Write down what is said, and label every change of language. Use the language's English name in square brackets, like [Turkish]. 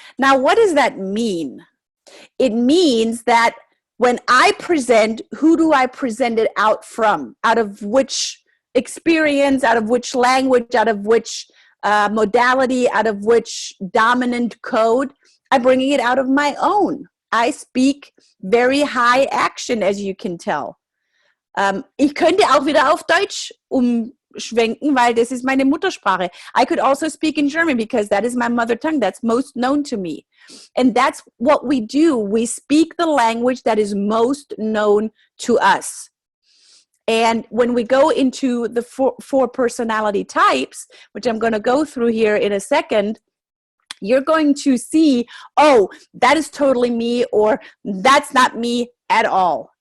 [English] Now, what does that mean? It means that when I present, who do I present it out from? Out of which experience, out of which language, out of which modality, out of which dominant code? I'm bringing it out of my own. I speak very high action, as you can tell. [German] Ich könnte auch wieder auf Deutsch umschwenken, weil das ist meine Muttersprache. [English] I could also speak in German because that is my mother tongue. That's most known to me. And that's what we do. We speak the language that is most known to us. And when we go into the four personality types, which I'm going to go through here in a second, you're going to see, oh, that is totally me, or that's not me at all.